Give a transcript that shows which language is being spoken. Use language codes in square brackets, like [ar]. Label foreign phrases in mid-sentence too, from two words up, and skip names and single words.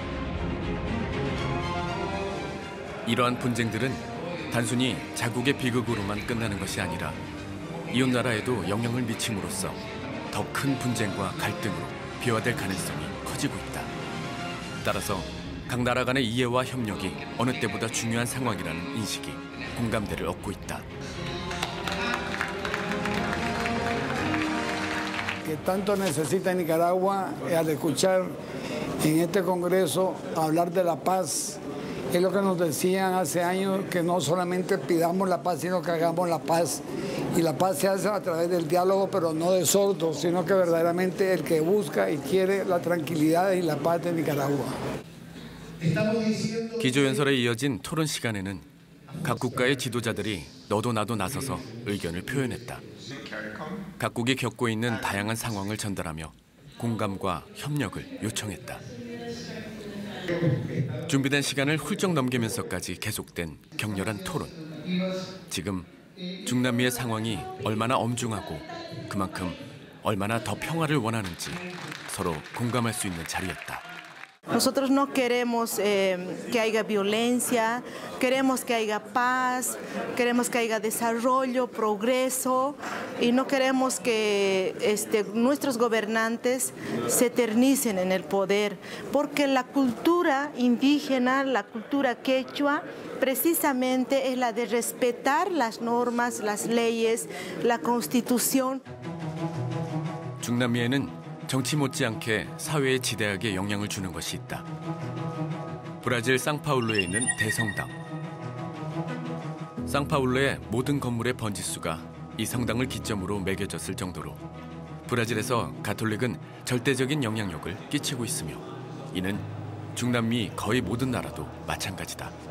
[ko] 이러한 분쟁들은 단순히 자국의 비극으로만 끝나는 것이 아니라 이웃나라에도 영향을 미침으로써 더 큰 분쟁과 갈등으로 비화될 가능성이 커지고 있다. 따라서 각 나라 간의 이해와 협력이 어느 때보다 중요한 상황이라는 인식이 공감대를 얻고 있다. [es] Que tanto necesita Nicaragua al escuchar en este Congreso hablar de la paz. Es lo que nos decían hace años, que no solamente pidamos la paz, sino que hagamos la paz. Y la paz se hace a través del diálogo, pero no de sordos, sino que verdaderamente el que busca y quiere la tranquilidad y la paz de Nicaragua. [ko] 기조연설에 이어진 토론 시간에는 각 국가의 지도자들이 너도 나도 나서서 의견을 표현했다. 각국이 겪고 있는 다양한 상황을 전달하며 공감과 협력을 요청했다. 준비된 시간을 훌쩍 넘기면서까지 계속된 격렬한 토론. 지금 중남미의 상황이 얼마나 엄중하고 그만큼 얼마나 더 평화를 원하는지 서로 공감할 수 있는 자리였다. [es] Nosotros no queremos que haya violencia, queremos que haya paz, queremos que haya desarrollo, progreso y no queremos que nuestros gobernantes se eternicen en el poder, porque la cultura indígena, la cultura quechua, precisamente es la de respetar las normas, las leyes, la constitución. [ko] 중남미에는 정치 못지않게 사회에 지대하게 영향을 주는 것이 있다. 브라질 상파울루에 있는 대성당. 상파울루의 모든 건물의 번지수가 이 성당을 기점으로 매겨졌을 정도로 브라질에서 가톨릭은 절대적인 영향력을 끼치고 있으며 이는 중남미 거의 모든 나라도 마찬가지다.